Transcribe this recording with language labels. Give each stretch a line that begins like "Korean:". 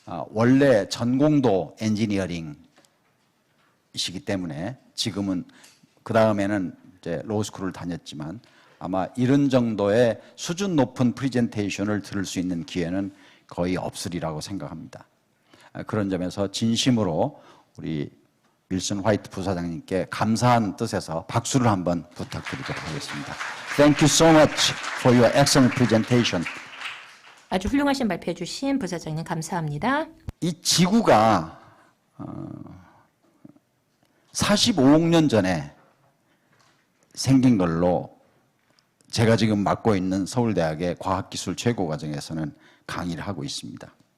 Korean: 원래 전공도 엔지니어링이시기 때문에 지금은 그 다음에는 이제 로스쿨을 다녔지만 아마 이런 정도의 수준 높은 프레젠테이션을 들을 수 있는 기회는 거의 없으리라고 생각합니다. 그런 점에서 진심으로 우리 윌슨 화이트 부사장님께 감사한 뜻에서 박수를 한번 부탁드리도록 하겠습니다.
English: Thank you so much for your excellent presentation.
Korean: 아주 훌륭하신 발표해 주신 부사장님 감사합니다. 이 지구가 45억 년 전에 생긴 걸로 제가 지금 맡고 있는 서울대학의 과학기술 최고과정에서는 강의를 하고 있습니다.